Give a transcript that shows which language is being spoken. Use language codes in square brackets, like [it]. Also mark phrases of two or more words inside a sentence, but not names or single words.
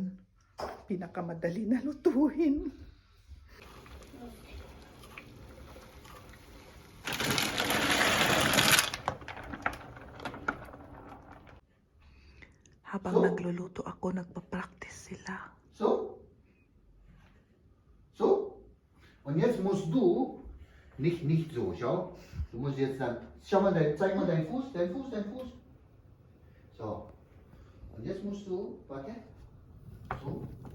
[tl] Pinakamadali na lutuin. Habang nagluluto ako, nagpa-practice sila. [de] So? Und jetzt musst du nicht so, schau. Du musst jetzt dann, zeig mal deinen Fuß. So. Und jetzt musst du, warte. So.